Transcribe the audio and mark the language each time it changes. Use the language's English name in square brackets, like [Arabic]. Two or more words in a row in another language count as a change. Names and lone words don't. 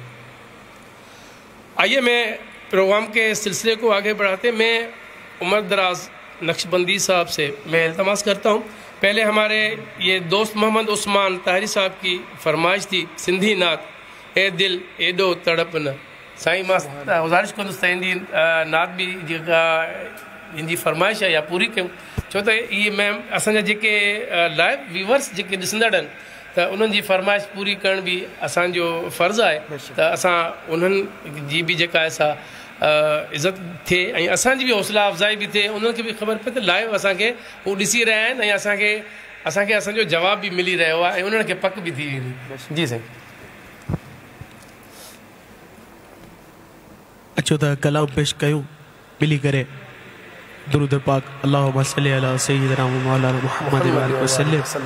[Urdu] آئیے میں پروگرام کے سلسلے کو آگے بڑھاتے میں عمر دراز نقشبندی صاحب سے میں التماس کرتا ہوں، پہلے ہمارے یہ دوست محمد عثمان طاہری صاحب کی فرمائش [Sindhi] تھی سندھی نعت اے دل ایڈو تڑپنا، سائیں ماں گزارش کو سندھی نعت بھی ان جی فرمائش ہے یا پوری کیوں، छो त इहे मैम असांजा जेके लाइव व्यूवर्स जेके ॾिसंदड़ आहिनि त उन्हनि जी फरमाइश पूरी करण बि असांजो फ़र्ज़ु आहे त असां उन्हनि जी बि जेका आहे सा इज़त थिए ऐं असांजी बि हौसला अफ़ज़ाई बि थिए, उन्हनि खे बि ख़बर पए त लाइव असांखे हू ॾिसी रहिया आहिनि ऐं असांखे असांजो जवाब बि मिली रहियो आहे ऐं उन्हनि खे पक बि थी वेंदी। जी साईं। अचो त कलाम पेश कयूं मिली करे दुरूद पाक [Arabic] اللهم صل على سيدنا و مولانا محمد و آله وسلم.